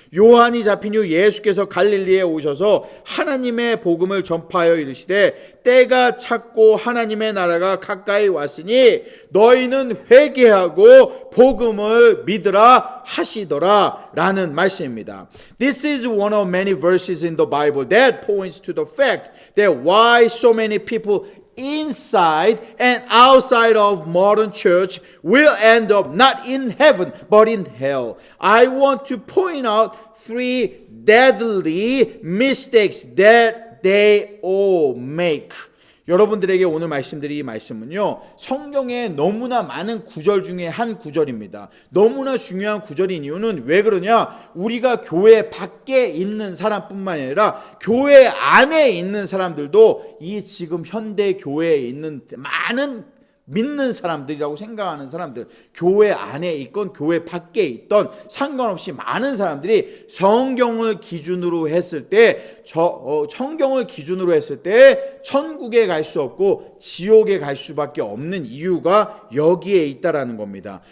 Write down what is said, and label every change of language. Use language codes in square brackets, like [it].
[ko] 요한이 잡힌 후 예수께서 갈릴리에 오셔서 하나님의 복음을 전파하여 이르시되 때가 찼고 하나님의 나라가 가까이 왔으니 너희는 회개하고 복음을 믿으라 하시더라 라는 말씀입니다. [en] This is one of many verses in the Bible that points to the fact that why so many people inside and outside of modern church will end up not in heaven but in hell. I want to point out 3 deadly mistakes that they all make. [ko] 여러분들에게 오늘 말씀드릴 이 말씀은요, 성경에 너무나 많은 구절 중에 한 구절입니다. 너무나 중요한 구절인 이유는 왜 그러냐? 우리가 교회 밖에 있는 사람뿐만 아니라 교회 안에 있는 사람들도 이 지금 현대 교회에 있는 많은 믿는 사람들이라고 생각하는 사람들, 교회 안에 있건 교회 밖에 있던 상관없이 많은 사람들이 성경을 기준으로 했을 때 성경을 기준으로 했을 때 천국에 갈 수 없고 지옥에 갈 수밖에 없는 이유가 여기에 있다라는 겁니다.